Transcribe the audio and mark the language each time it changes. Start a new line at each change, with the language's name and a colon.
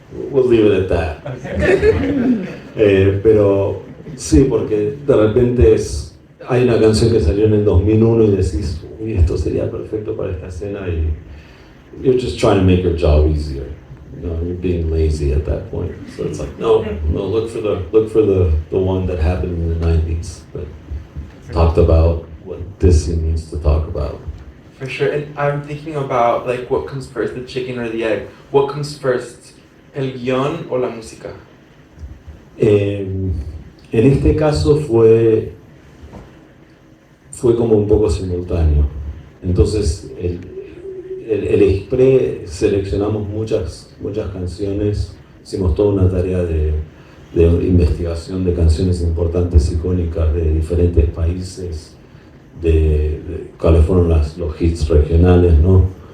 English: We'll leave it at that.
Spanish: Pero sí, porque de repente hay una canción que salió en el 2001 y decís, uy, esto sería perfecto para esta escena, y
English: you're just trying to make your job easier. You know, you're being lazy at that point. So it's like, no, look for the one that happened in the 90s, but talked about what this scene needs to talk about. For sure, and I'm thinking about like what comes first, the chicken or the egg. What comes first,
Spanish: el guión o la música? En este caso fue como un poco simultáneo. Entonces el Express seleccionamos muchas canciones, hicimos toda una tarea de investigación de canciones importantes, icónicas de diferentes países, de cuáles fueron los hits regionales, ¿no?